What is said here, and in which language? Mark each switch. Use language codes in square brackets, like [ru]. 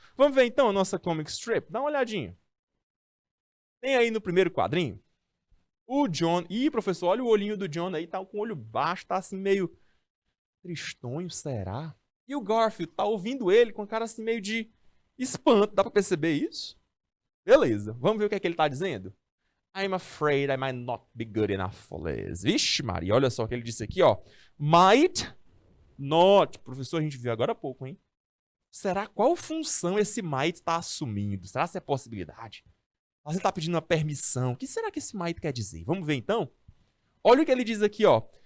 [pt] Vamos ver então a nossa comic strip? Dá uma olhadinha. Tem aí no primeiro quadrinho o John. Ih, professor, olha o olhinho do John aí, tá com o olho baixo, tá assim meio tristonho, será? E o Garfield tá ouvindo ele com a cara assim meio de espanto. Dá pra perceber isso? Beleza. Vamos ver o que é que ele tá dizendo? [en] I'm afraid I might not be good enough for this. [pt] Vixe, Maria, olha só o que ele disse aqui, ó. [en] Might not. [pt] Professor, a gente viu agora há pouco, hein? Será qual função esse might tá assumindo? Será se é possibilidade? Você tá pedindo uma permissão. O que será que esse might quer dizer? Vamos ver então? Olha o que ele diz aqui, ó.